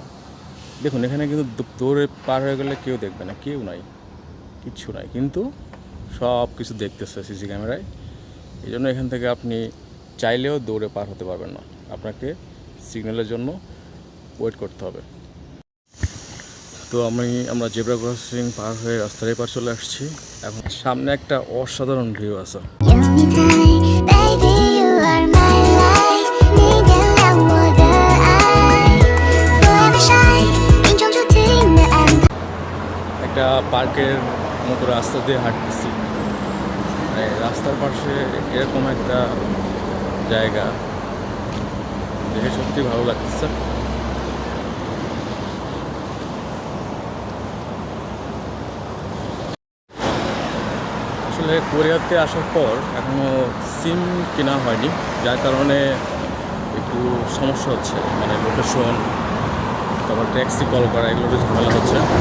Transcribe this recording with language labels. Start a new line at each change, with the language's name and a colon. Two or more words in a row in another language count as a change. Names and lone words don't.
Bangla: দেখুন এখানে কিন্তু দৌড়ে পার হয়ে গেলে কেউ দেখবে না, কেউ নাই, কিচ্ছু নাই, কিন্তু সব কিছু দেখতেছে
English: CC camera.
Bangla: এই জন্য এখান থেকে আপনি চাইলেও দৌড়ে পার হতে পারবেন না, আপনাকে সিগন্যালের জন্য ওয়েট করতে হবে। তো আমরা
English: zebra crossing
Bangla: পার হয়ে রাস্তার এপার চলে আসছি। এখন সামনে একটা অসাধারণ ভিউ আছে।
English: Baby, you are my light.
Chinese: 你点亮我的爱，
English: Forever shine，
Chinese: 命中注定的安排。
Bangla: একটা পার্কের মতো রাস্তা দিয়ে হাঁটতেছি, মানে রাস্তার পাশে এরকম একটা জায়গা দেখে সত্যি ভালো লাগতেছে। আসলে কোরিয়াতে আসার পর এখনও সিম কেনা হয়নি, যার কারণে একটু সমস্যা হচ্ছে, মানে লোকেশন, তারপর
English: taxi call
Bangla: করা, এগুলো একটু ঝামেলা হচ্ছে।